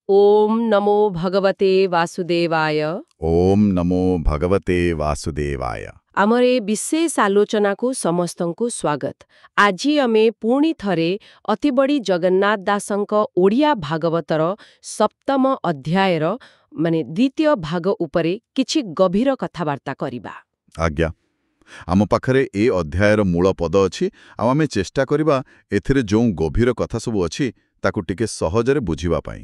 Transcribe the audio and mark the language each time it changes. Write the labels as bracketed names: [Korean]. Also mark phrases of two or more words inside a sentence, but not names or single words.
[Sanskrit] ओम नमो भगवते वासुदेवाय। ओम नमो भगवते वासुदेवाय। [Odia] ଆମର ଏ ବିଶେଷ ଆଲୋଚନା କୁ ସମସ୍ତଙ୍କୁ ସ୍ୱାଗତ। ଆଜି ଆମେ ପୁଣି ଥରେ ଅତି ବଡ଼ି ଜଗନ୍ନାଥ ଦାସଙ୍କ ଓଡ଼ିଆ ଭାଗବତର ସପ୍ତମ ଅଧ୍ୟାୟର ମାନେ ଦ୍ୱିତୀୟ ଭାଗ ଉପରେ କିଛି ଗଭୀର କଥାବାର୍ତ୍ତା କରିବା। ଆଜ୍ଞା ଆମ ପାଖରେ ଏ ଅଧ୍ୟାୟର ମୂଳ ପଦ ଅଛି ଆ ଆମେ ଚେଷ୍ଟା କରିବା ଏଥିରେ ଯୋ ଗଭୀର କଥା ସବୁ ଅଛି ତାକୁ ଟିକେ ସହଜରେ ବୁଝିବା ପାଇଁ।